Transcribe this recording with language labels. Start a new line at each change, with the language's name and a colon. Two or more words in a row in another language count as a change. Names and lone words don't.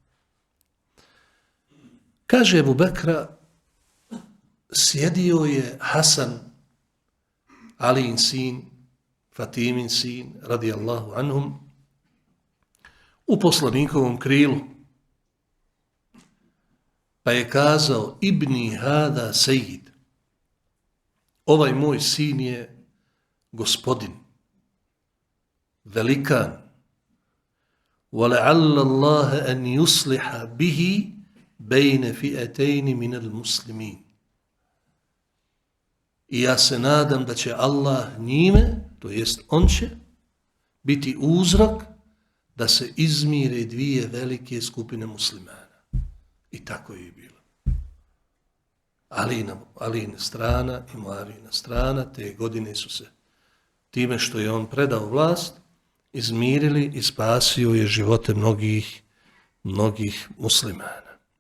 Bosnian: Kaže Ebu Bekra, sjedio je Hasan, Alijin sin, Fatimin sin,
Arabic: رضي الله عنهم,
Bosnian: u poslanikovom krilu. Pa je kazao,
Arabic: ابني هذا سيد,
Bosnian: ovaj moj sin je gospodin, velikan,
Arabic: وَلَعَلَّ اللَّهَ أَنْ يُصْلِحَ بِهِ بَيْنَ فِئَتَيْنِ مِنَ الْمُسْلِمِينَ.
Bosnian: I ja se nadam da će Allah njime, to jest on će, biti uzrok da se izmire dvije velike skupine muslimana. I tako je bilo. Alijina strana i Muavijina strana, te godine su se time što je on predao vlast, izmirili i spasio je živote mnogih muslimana.